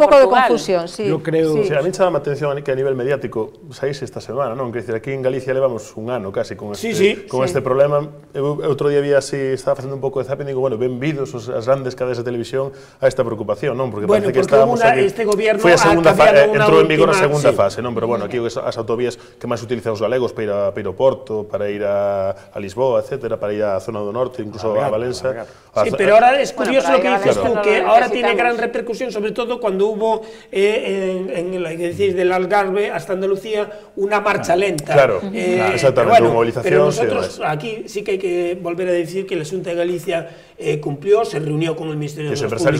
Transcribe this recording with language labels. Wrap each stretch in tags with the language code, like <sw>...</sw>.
<es>Hay un poco de confusión, sí. Yo creo...</es> <gl>Sí, a mí me chama a atención que a nivel mediático saíse esta semana, non? Quer dizer, aquí en Galicia levamos un ano casi con este problema. Outro día vi así, estaba facendo un pouco de zapping e digo, bueno, benvidos as grandes cadeas de televisión a esta preocupación, non? Porque parece que estábamos aquí...</gl> <es>Este gobierno</es> <gl>foi a segunda entrou en vigor a segunda fase, non? Pero bueno, aquí as autovías que máis utilizan os galegos para ir ao Porto, para ir a Lisboa, etcétera, para ir á zona do norte, incluso a Valença.</gl> <es>Sí, pero ahora es curioso lo que dices tú, que ahora tiene gran repercusión, sobre todo cuando hubo en la que decís del Algarve hasta Andalucía una marcha lenta. Claro, exactamente, una movilización. Pero nosotros aquí sí que hay que volver a decir que la Xunta de Galicia cumplió, se reunió con el Ministerio de Obras Públicas.</es>